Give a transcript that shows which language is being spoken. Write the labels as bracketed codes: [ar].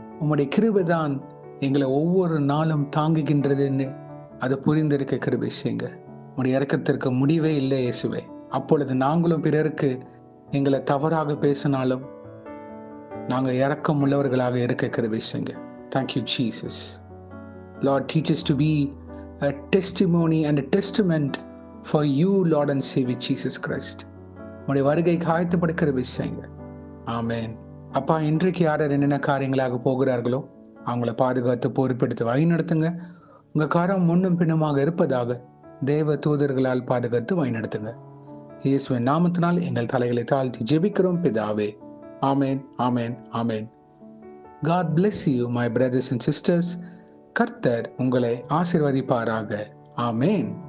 [ta] உம்முடைய கிருபைதான் எங்களை ஒவ்வொரு நாளும் தாங்குகின்றதுன்னு அதை புரிந்திருக்க கிருபை செய்யுங்க. உடைய இரக்கத்திற்கு முடிவே இல்லை இயேசுவே. அப்பொழுது நாங்களும் பிறருக்கு எங்களை தவறாக பேசினாலும் நாங்கள் இரக்கம் உள்ளவர்களாக இருக்க கிருபை செய்யுங்க. [en] Thank you Jesus. Lord, teach us to be a testimony and a testament for you, Lord and Savior Jesus Christ. [ta] உடைய வருகைக்கு ஆயத்தப்பட கிருபை செய்யுங்க. ஆமென். அப்பா, இன்றைக்கு யார் என்னென்ன காரியங்களாக போகிறார்களோ அவங்கள பாதுகாத்து பொறுப்பெடுத்து வழி நடத்துங்க. உங்க காரம் முன்னும் பின்னுமாக இருப்பதாக தேவ தூதர்களால் பாதுகாத்து வழி நடத்துங்க. இயேசுவின் நாமத்தினால் எங்கள் தலைகளை தாழ்த்தி ஜெபிக்கிறோம் பிதாவே. ஆமென், ஆமென், ஆமென். [en] God bless you, my brothers and sisters. [ta] கர்த்தர் உங்களை ஆசீர்வதிப்பாராக. ஆமென்.